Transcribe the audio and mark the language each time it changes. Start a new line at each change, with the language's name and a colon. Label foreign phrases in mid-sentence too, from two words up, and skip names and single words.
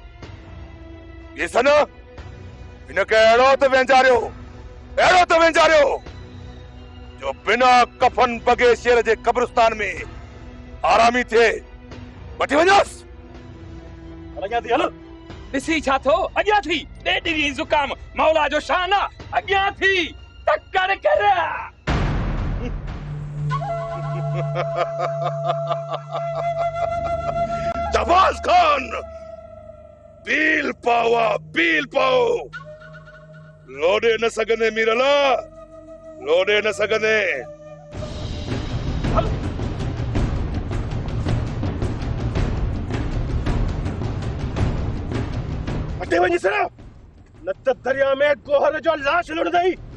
Sindhi: ये सन हिनखे अहिड़ो त वेंजारियो, अहिड़ो त वेंजारियो जो बिना कफन बगे शेर जे कब्रिस्तान में आरामी थिए। वठी वञोसि। अॻियां थी हल। ॾिसी छा थो, अॻियां थी ॾेढिरी ज़ुकाम मौला जो शान आ। अॻियां थी टक्कर कर। शहबाज खान बील पावा बील पाओ, लोडे न सघंदे मीरला, लोडे न सघंदे। हटे वञी सर, न त दरिया में गोहर जो लाश लुढ़ंदई।